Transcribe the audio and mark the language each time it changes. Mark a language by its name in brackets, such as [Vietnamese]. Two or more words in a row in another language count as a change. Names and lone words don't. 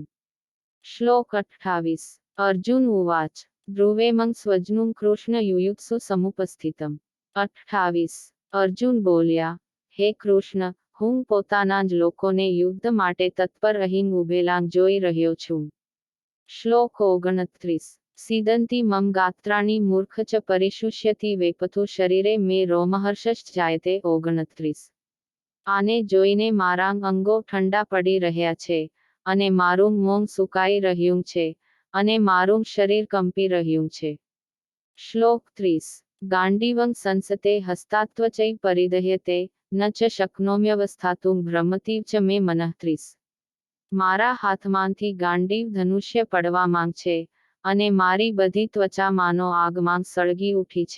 [Gujarati] શ્લોક 28 [Sanskrit] અર્જુન ઉવાચ ધ્રુવેમં સ્વજ્નું કૃષ્ણ યુયુત્સુ સમુપસ્થિતમ [Gujarati] 28 અર્જુન બોલ્યા હે કૃષ્ણ હું પોતાના જ લોકોને યુદ્ધ માટે તત્પર અહીં ઉભેલા જોઈ રહ્યો છું. શ્લોક 29 [Sanskrit] सीदन्ति मम गात्राणि मूर्ख च परिशुष्यति वेपथु शरीरे मे रोमहर्षश्च जायते [Gujarati] 29 આને જોઈને મારા અંગો ઠંડા પડી રહ્યા છે અને મારું મોં સુકાઈ રહ્યું છે અને મારું શરીર કંપી રહ્યું છે. શ્લોક 30 [Sanskrit] ગાંડીવં સંસતે હસ્તાત્વચૈ પરિદહ્યતે ન ચ શક્નોમ્યવસ્થાતું ભ્રમતીવ ચ મે મનઃ [Gujarati] 30 મારા હાથમાંથી ગાંડીવ ધનુષ્ય પડવા માંગ છે અને મારી બધી ત્વચા માનો આગમાં સળગી ઉઠી છે.